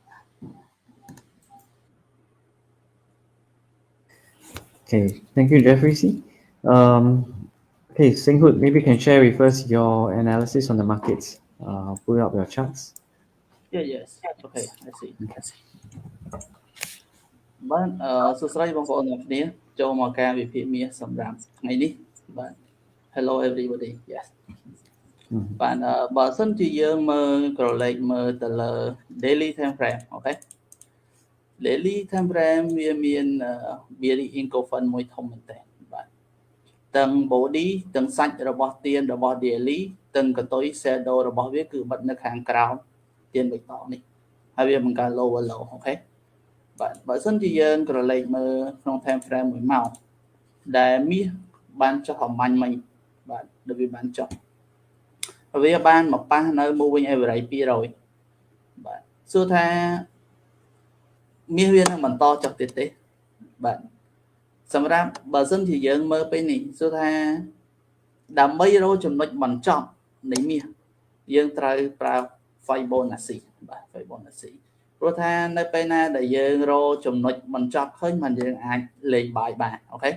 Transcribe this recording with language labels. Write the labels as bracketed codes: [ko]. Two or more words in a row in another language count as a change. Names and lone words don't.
[en] Okay, thank you, Jeffrey C. Okay, Singhut, maybe you can share with us your analysis on the markets. Pull up your charts. Yes. Okay, I see. [km] បាទសួស្តីបងប្អូនទាំងគ្នាចូលមកការវិភាគមាសសម្រាប់ថ្ងៃនេះបាទ [en] Hello everybody. Yes. [km] បាទបើសិនជាយើងមើលក្រឡេកមើលទៅលើ [en] daily time frame [km] អូខេ [en] daily time frame [km] វាមាន [en] very engulfing [km] មួយធំមែនតើបាទទាំង body ទាំងសាច់របស់ទៀនរបស់ daily ទាំងកតុយ shadow របស់វាគឺបិទនៅខាងក្រោមទៀនបៃតងនេះហើយវាបង្កើត [en] lower low [km] អូខេ បាទបើសិនជាយើងក្រឡេកមើលក្នុង [en] time frame [km] 1ម៉ោងដែលមាសបានចុះអំាញ់មិញបាទដូចវាបានចុះវាបានមកប៉ះនៅ [en] moving average [km] 200 បាទសួរថាមាសវានឹងបន្តចុះទៀតទេបាទសម្រាប់បើសិនជាយើងមើលពេលនេះសួរថាដើម្បីរក ចំណុចបញ្ចប់នៃមាសយើងត្រូវប្រើ Fibonacci បាទ Fibonacci ព្រោះថានៅពេលណាដែលយើងរកចំណុចបញ្ចប់ឃើញมันយើងអាចលេងបាយបានអូខេអ